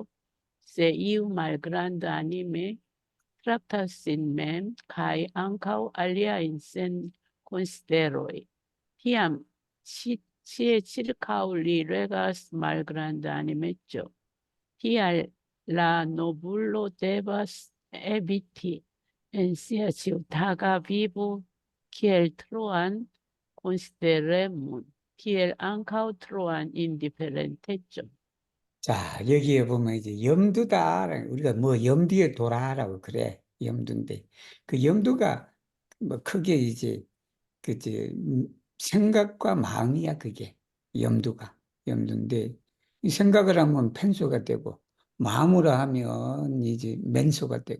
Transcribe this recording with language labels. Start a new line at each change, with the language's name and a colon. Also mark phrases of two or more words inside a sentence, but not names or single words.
Esperanto: Se iu malgranda anime traktas sin mem kaj ankaŭ aliajn sen konsideroj, tiam ĉie ĉirkaŭ li regas malgranda animeco. Tial la nobulo devas eviti en sia ĉiutaga vivo kiel troan konsideremon, kiel ankaŭ troan indiferentecon.
Korean: 자, 여기에 보면 이제 염두다. 우리가 뭐 염두에 돌아라고 그래. 염두인데. 그 염두가 뭐 크게 이제 생각과 마음이야, 그게. 염두가. 염두인데, 이 생각을 하면 펜소가 되고, 마음으로 하면 이제 맨소가 되고.